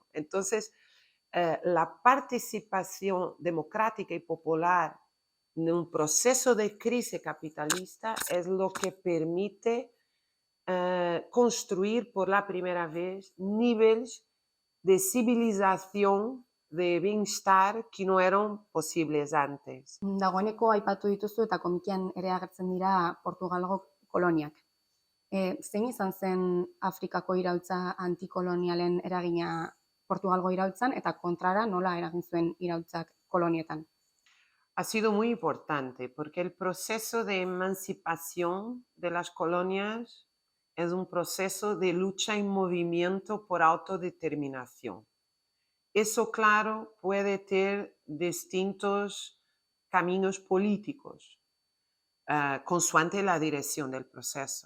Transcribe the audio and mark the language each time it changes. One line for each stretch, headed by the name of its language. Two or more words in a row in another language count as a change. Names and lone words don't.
Spanish: Entonces, la participación democrática y popular en un proceso de crisis capitalista es lo que permite construir por la primera vez niveles de civilización, de bienestar que no eran posibles antes.
Basque: Dagoeneko aipatu dituzu eta komikian ere agertzen dira Portugalgo koloniak. Zein izan zen Afrikako iraultza antikolonialen eragina Portugalgo iraultzan eta kontrara nola eragin zuen iraultzak kolonietan?
Spanish: Ha sido muy importante porque el proceso de emancipación de las colonias es un proceso de lucha y movimiento por autodeterminación. Eso, claro, puede tener distintos caminos políticos, consoante la dirección del proceso.